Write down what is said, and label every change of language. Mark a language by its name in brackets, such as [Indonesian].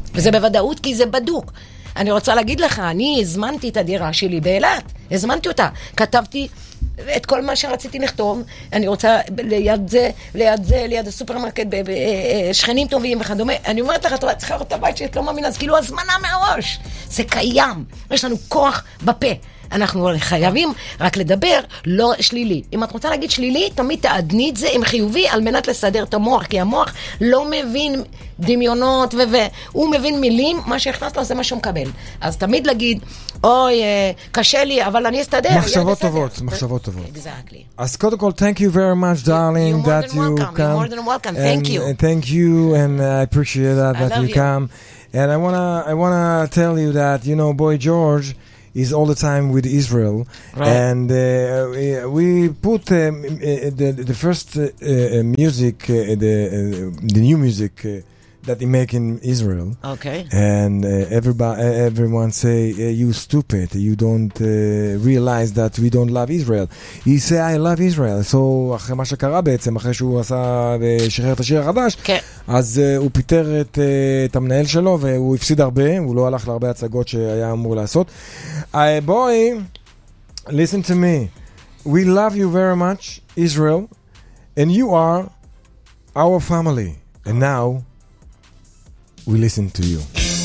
[Hebrew] וזה בוודאות, כי זה בדוק. אני רוצה להגיד לך, אני הזמנתי את הדירה שלי באלת, הזמנתי אותה, כתבתי את כל מה שרציתי לכתוב, אני רוצה ליד זה, ליד הסופרמרקט, שכנים טובים וכדומה, אני אומרת לך, אתה צריכה לראות את הבית שאת לא מאמין, אז כאילו הזמנה מהראש, זה קיים, יש לנו כוח בפה, אנחנו חייבים רק לדבר, לא שלילי. אם את רוצה להגיד שלילי, תמיד תעדני את זה עם חיובי על מנת לסדר את המוח, כי המוח לא מבין דמיונות הוא מבין מילים, מה שהכנס לו זה מה שהוא מקבל. אז תמיד להגיד, אוי, קשה לי, אבל אני אסתדר. מחשבות טובות, מחשבות טובות. [English] Exactly. [Hebrew] אז קודם כל, [English] thank you very much, darling, that you come. You're more than welcome, thank you. And thank you, and I appreciate that you come. And I wanna tell you that, you know, boy George, is all the time with Israel, right. And we put the first music, the new music that they make in Israel. Okay. And everyone say, you stupid, you don't realize that we don't love Israel. He say, I love Israel. [Hebrew] So אחרי מה שקרה בעצם, אחרי שהוא עשה ושחרר את השיר החדש, אז הוא פיתר את המנהל שלו, והוא הפסיד הרבה, הוא לא הלך להרבה הצגות שהיה אמור לעשות. [English] Boy, listen to me. We love you very much, Israel, and you are our family. And now... We listen to you.